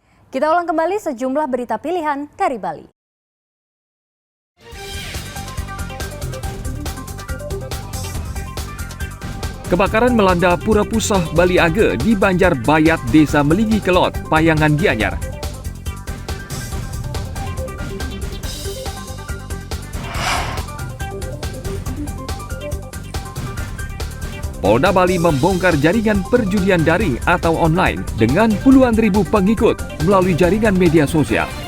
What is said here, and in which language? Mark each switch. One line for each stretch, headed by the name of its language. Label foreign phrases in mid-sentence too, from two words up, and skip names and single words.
Indonesian: Kita ulang kembali sejumlah berita pilihan dari Bali. Kebakaran melanda Pura Pusah Bali Age di Banjar Bayat, Desa Meligi Kelot, Payangan Gianyar. Polda Bali membongkar jaringan perjudian daring atau online dengan puluhan ribu pengikut melalui jaringan media sosial.